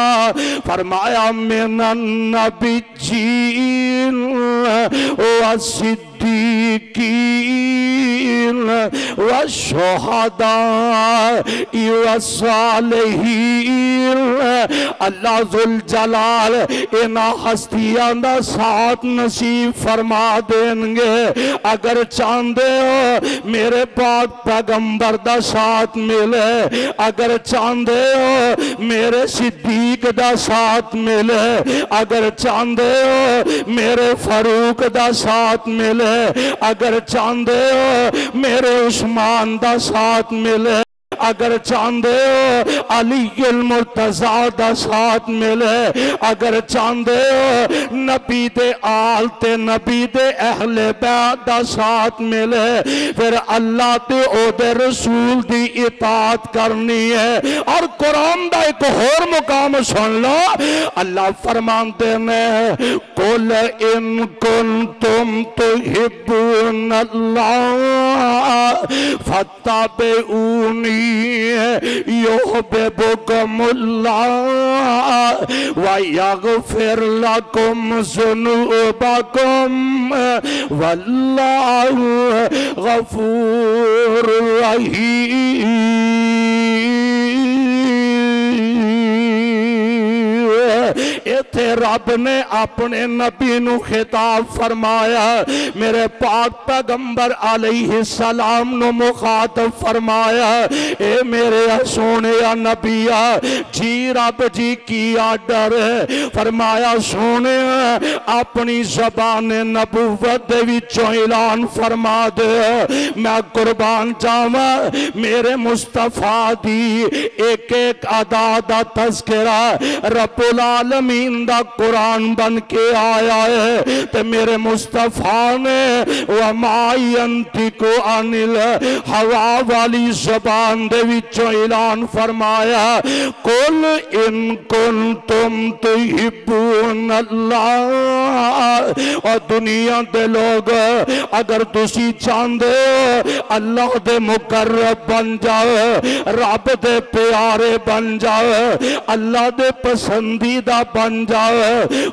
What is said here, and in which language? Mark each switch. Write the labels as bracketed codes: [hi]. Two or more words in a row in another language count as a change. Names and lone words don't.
[ar] فرمایا من النبيين والصديقين والشهداء والصالحين. [pa] اللہ ذوالجلال انہاں ہستیاں دا ساتھ نصیب فرما دینگے. اگر چاہندے ہو میرے پاک پیغمبر دا ساتھ ملے، اگر چاہندے ہو میرے صدیق دا ساتھ ملے، اگر چاہندے ہو میرے فاروق دا ساتھ ملے، اگر چاہندے ہو میرے عثمان دا ساتھ ملے، اگر چاہندے ہو علی مرتضیٰ دا ساتھ ملے، اگر چاہندے ہو نبی دے آل تے نبی دے اہلِ بیت دا ساتھ ملے، فیر اللہ تے اوہدے رسول دی اطاعت کرنی اے. اور قرآن دا اک ہور مقام سن لو، اللہ فرماندے نے [ar] قل إن كنتم تحبون الله فاتبعوني يحببكم الله ويغفر لكم ذنوبكم والله غفور رحيم. [pa] ایتھے رب نے اپنے نبی نوں خطاب فرمایا، میرے پاک پیغمبر [ar] عليه السلام [pa] نوں مخاطب فرمایا، اے میرے سوہنے نبیا جی رب جی کی آرڈر اے. فرمایا سوہنے اپنی زبان نبوت دے وچوں اعلان فرما دے، میں قربان جاواں میرے مصطفیٰ دی اک اک ادا دا تذکرہ [ar] رب العالمين [pa] دا قرآن بن کے آیا اے. تے میرے مصطفیٰ نے [ar] وما ينطق عن الهوى [pa] والی زبان دے وچوں اعلان فرمایا, [ar] قل إن كنتم تحبون الله. [pa] اور دنیا دے لوک اگر تسی چاہندے ہو اللہ دے مقرب بن جاؤ، رب دے پیارے بن جاؤ، اللہ دے پسندیدہ بن جاؤ، جاؤ.